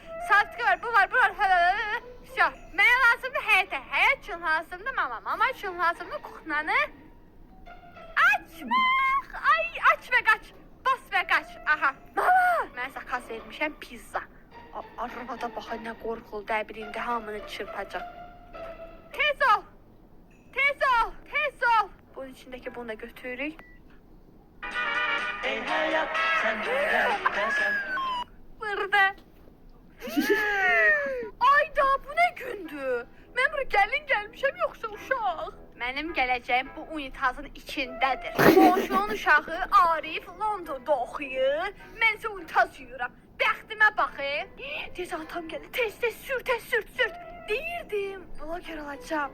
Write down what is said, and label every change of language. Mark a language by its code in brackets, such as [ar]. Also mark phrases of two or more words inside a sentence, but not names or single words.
[az] Salfetka var, bu var, Всё, mənə lazımdır həyətə, həyət üçün lazımdır mama üçün lazımdır kuxnanı. Açmaq, ay aç və qaç, bas və qaç, aha. Mama, mən zakaz vermişəm pizza. Arvada baxa nə qorxuldu, əbilində hamını çırpacaq. Tez ol. Bunun içindeki bunu da götürürük. [tr] Ey hayat sen neredesin? Burada. Ayda bu ne gündü? [az] Mən bura gəlin gəlmişəm yoxsa uşaq? Mənim gələcəyim bu unitazın içindədir. Qonşunun uşağı Arif Londonda oxuyur. Mən isə unitaz yuyuram. Bəxtimə baxın. Tez atam gəlir. Tez sürt. Deyirdim, bloger olacağam.